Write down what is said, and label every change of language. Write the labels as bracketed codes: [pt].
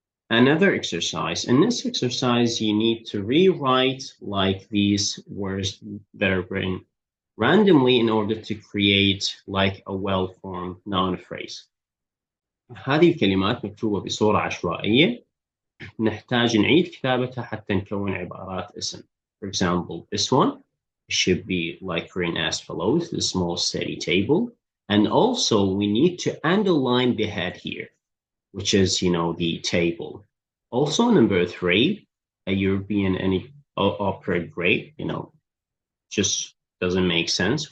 [en] Another exercise. In this exercise, you need to rewrite like these words that are written randomly in order to create like a well-formed noun phrase. [ar] هذه الكلمات مكتوبة بصورة عشوائية، نحتاج نعيد كتابتها حتى نكون عبارات اسم. [en] For example, this one should be like written as follows: the small steady table. And also we need to underline the head here, which is, the table. Also number 3, a European opera great, just doesn't make sense.